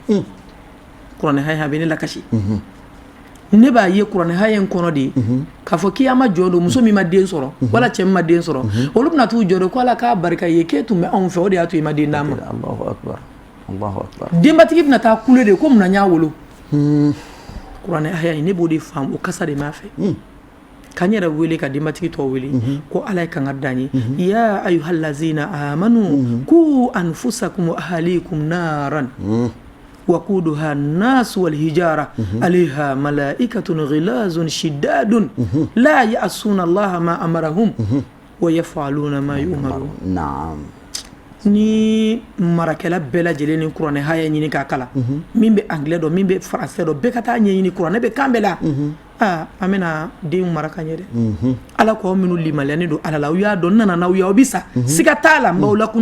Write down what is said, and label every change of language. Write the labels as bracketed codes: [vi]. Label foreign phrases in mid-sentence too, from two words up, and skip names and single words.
[bm] kuranɛ haya bɛ ne lakasi ne b'a ye kuranɛ haya in kɔnɔ de k'a fɔ k'i ma jɔ don muso min ma den sɔrɔ wala cɛ min ma den sɔrɔ olu bɛna t'u jɔ don ko ala k'a barika ye k'e tun bɛ anw fɛ o de y'a to i ma den d'a ma denbatigi bɛna taa kule de ko munna n y'a wolo kuranɛ haya in ne b'o de faamu o kasa de m'a fɛ k'an yɛrɛ wele ka denbatigi tɔw wele ko ala ye kangari d'an ye [ar] يا أيها الذين آمنوا قوا أنفسكم وأهليكم نارا وقودها الناس والحجارة عليها ملائكة غلاظ شداد لا يعصون الله ما أمرهم ويفعلون ما يؤمرون [bm] ni marakɛla bɛɛ lajɛlen ni kuranɛ haya ɲini k'a kala min bɛ anglais dɔn min bɛ français dɔn bɛɛ ka taa ɲɛɲini kuranɛ bɛ kan bɛɛ la an bɛna denw mara ka ɲɛ dɛ ala k'aw minnu limaliyani don ala la aw y'a dɔn n nana n'aw ye aw bɛ sa siga t'a la n b'aw lakunu